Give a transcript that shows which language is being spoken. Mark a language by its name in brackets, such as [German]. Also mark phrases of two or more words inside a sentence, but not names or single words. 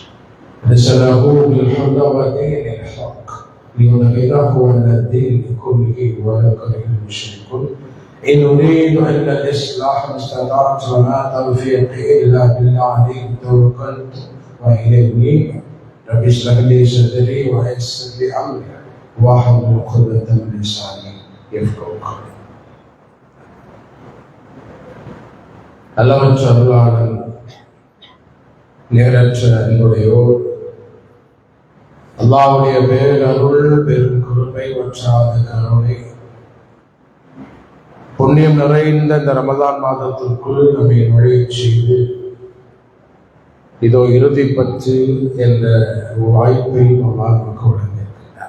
[Arabic] رسله بالهدى ودين الحق ليظهره على الدين كله ولو كره المشركون. إن أريد إلا الإصلاح ما استطعت وما توفيقي إلا بالله عليه توكلت وإليه أنيب. رب اشرح لي صدري ويسر لي أمري واحلل عقدة من لساني يفقهوا قولي. [Tamil] அளவற்ற அருளாளன் நேரற்ற அன்புடையோர் அல்லாஹ்வுடைய பேரருள் பெரும் கிருபை வற்றாத கருணை புண்ணியம் நிறைந்த இந்த ரமதான் மாதத்திற்குள் நம்மை நுழையச் செய்து இதோ இறுதி பற்று என்ற வாய்ப்பை அல்லாஹ் நமக்கு வழங்கியிருக்கிறார்.